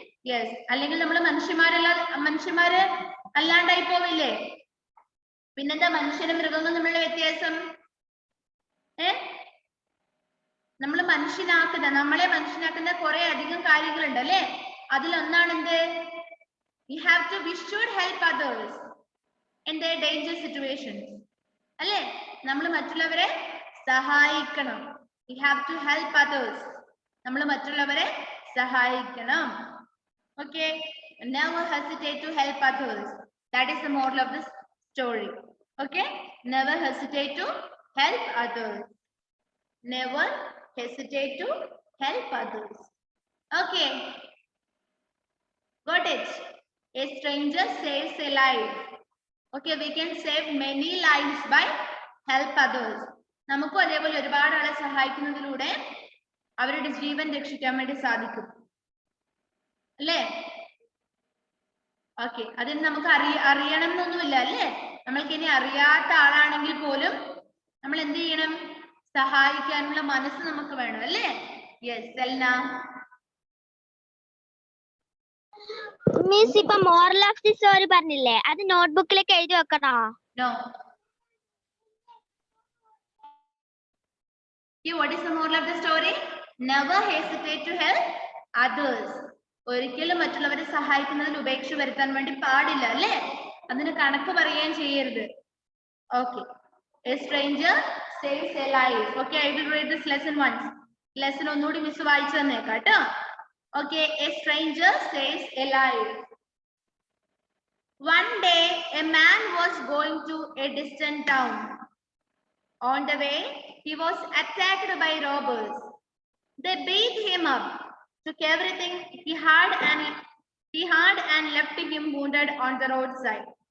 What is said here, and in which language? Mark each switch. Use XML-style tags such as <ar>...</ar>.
<ml>Yes, അല്ലെങ്കിൽ നമ്മൾ മനുഷ്യന്മാര് അല്ലാണ്ടായി പോവില്ലേ? പിന്നെന്താ മനുഷ്യനും മൃഗങ്ങളും തമ്മിലുള്ള വ്യത്യാസം? നമ്മളെ മനുഷ്യനാക്കുന്ന കുറെ അധികം കാര്യങ്ങളുണ്ട് അല്ലെ? അതിലൊന്നാണ് എന്ത്?</ml> <en>we should help others in their danger situations</en> <ml>അല്ലെ? നമ്മൾ മറ്റുള്ളവരെ സഹായിക്കണം.</ml> <en>We have to help others.</en> <ml>നമ്മൾ മറ്റുള്ളവരെ സഹായിക്കണം.</ml> <en>Okay, never hesitate to help others. That is the moral of this story. Okay, never hesitate to help others. Never hesitate to help others. Okay, got it? A stranger saves a life. Okay, we can save many lives by help others.</en> <ml>നമുക്കും അതേപോലെ ഒരുപാട് ആളെ സഹായിക്കുന്നതിലൂടെ അവരുടെ ജീവൻ രക്ഷിക്കാൻ വേണ്ടി സാധിക്കും അല്ലേ? Okay, അതിന് നമുക്ക് അറിയണം എന്നൊന്നുമില്ല അല്ലേ? നമ്മൾക്ക് ഇനി അറിയാത്ത ആളാണെങ്കിൽ പോലും നമ്മൾ എന്ത് ചെയ്യണം? സഹായിക്കാനുള്ള മനസ്സ് നമുക്ക് വേണം അല്ലേ? യെസ്, സെൽന. മിസ് ഇപ്പൊ മോറൽ ഓഫ് ദി സ്റ്റോറി പറഞ്ഞില്ലേ, അത് നോട്ട്ബുക്കിലേക്ക് എഴുതി വെക്കണോ? No.</ml> <en>What is the moral of the story? Never hesitate to help others.</en> <ml>ഒരിക്കലും മറ്റുള്ളവരെ സഹായിക്കുന്നതിൽ ഉപേക്ഷ വരുത്താൻ വേണ്ടി പാടില്ല അല്ലേ? അതിന് കണക്ക് പറയുകയും ചെയ്യരുത്.</ml> <en>Okay. A stranger saves a life. Okay, I will read this lesson once.</en> <ml>Lesson ഒന്നുകൂടി മിസ് വായിച്ചു തന്നേക്കാം കേട്ടോ.</ml> <en>Okay, a stranger saves a life. One day, a man was going to a distant town. On the way, he was attacked by robbers. They beat him up, took everything he had and left him wounded on the roadside.</en>